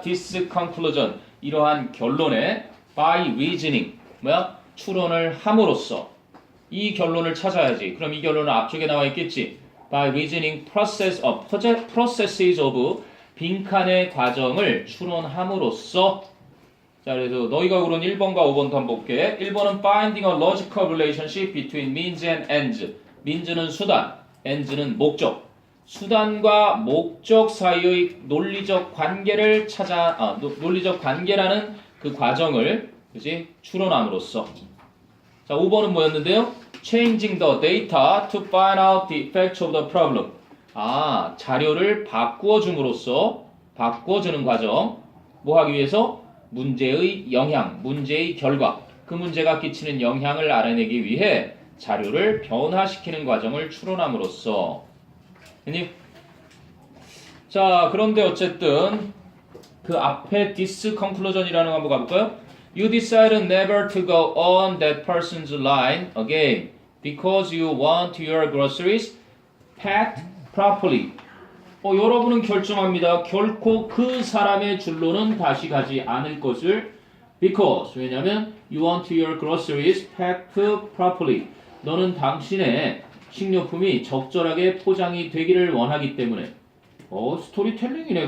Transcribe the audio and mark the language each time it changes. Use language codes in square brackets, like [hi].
[en] This conclusion [ko] 이러한 결론에 [en] by reasoning [ko] 추론을 함으로써 이 결론을 찾아야지. 그럼 이 결론은 앞쪽에 나와 있겠지. [en] By reasoning processes of [ko] 빈칸의 과정을 추론함으로써 자, 그래서 너희가 고른 1번과 5번도 한번 볼게. 1번은 [en] finding a logical relationship between means and ends. [ko] means는 수단, ends는 목적. 수단과 목적 사이의 논리적 관계를 논리적 관계라는 그 과정을 그지 추론함으로써. 자, 5번은 뭐였는데요? [en] Changing the data to find out the effects of the problem. [ko] 자료를 바꾸어줌으로써 바꾸어주는 과정. 뭐 하기 위해서? 문제의 영향, 문제의 결과, 그 문제가 끼치는 영향을 알아내기 위해 자료를 변화시키는 과정을 추론함으로써. 자, 그런데 어쨌든 그 앞에 [en] this conclusion [ko] 이라는 거 한번 가볼까요? [en] You decide never to go on that person's line again because you want your groceries packed properly. [ko] 여러분은 결정합니다. 결코 그 사람의 줄로는 다시 가지 않을 것을 [en] because [ko] 왜냐하면 [en] you want your groceries packed properly. [ko] 너는 당신의 식료품이 적절하게 포장이 되기를 원하기 때문에. 스토리텔링이네.